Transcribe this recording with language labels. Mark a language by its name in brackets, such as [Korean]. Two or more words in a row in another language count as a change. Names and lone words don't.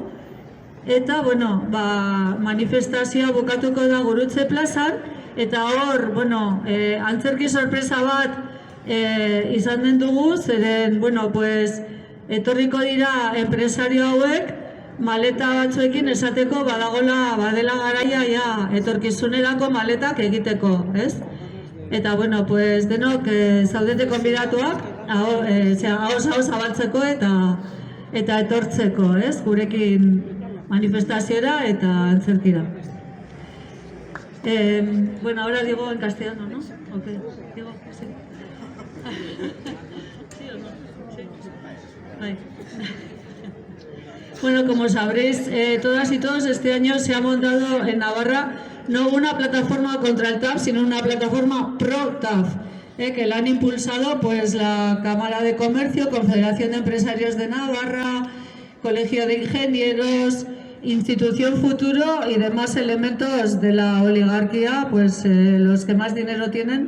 [Basque] Eta, manifestazioa bukatuko da Gurutze plazan, eta hor, antzerki sorpresa bat izan den dugu, zeren, etorriko dira enpresario hauek, maleta batzuekin esateko badela garaia etorkizunerako maletak egiteko, ez? Eta, denok zaudete konbidatuak, hau zabaltzeko eta etortzeko, ez? Gurekin manifestaziora eta antzerkira. [Spanish] Ahora digo en castellano, ¿no? Ok, digo, sí. ¿Sí o no? Sí. Como sabréis todas y todos, este año se ha montado en Navarra no una plataforma contra el TAF, sino una plataforma pro-TAF, que la han impulsado la Cámara de Comercio, Confederación de Empresarios de Navarra, Colegio de Ingenieros, Institución Futuro y demás elementos de la oligarquía, los que más dinero tienen.